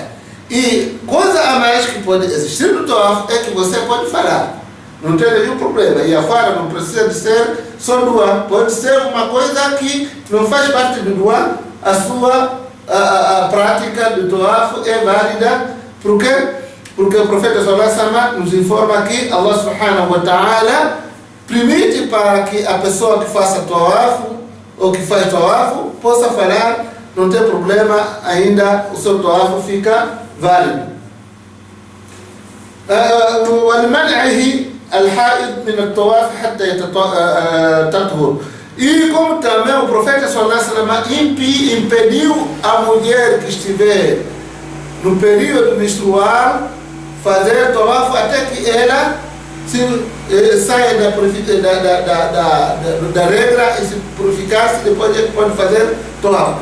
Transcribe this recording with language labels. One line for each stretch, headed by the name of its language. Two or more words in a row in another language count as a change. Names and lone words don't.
Portuguese: E coisa a mais que pode existir no tawaf é que você pode falar. Não tem nenhum problema. E a fala não precisa de ser só dua. Pode ser uma coisa que não faz parte do dua. A sua prática do tawaf é válida. Por quê? Porque o profeta
Arabic: صلى الله عليه وسلم
Portuguese: nos informa que Allah
Arabic: سبحانه وتعالى
Portuguese: permite para que a pessoa que faça tawaf ou que faz tawaf possa falar, não tem problema, ainda o seu tawaf fica válido.
Arabic: وَلِمَنْعِهِ الْحَائِض مِنَ الطَّوَافِ حَتَّى تَطْهُرَ.
Portuguese: E como também o profeta
Arabic: صلى الله عليه وسلم
Portuguese: impediu a mulher que estiver no período menstrual fazer tawaf até que ela saia da regra e se purificar-se, depois ele pode fazer tawaf.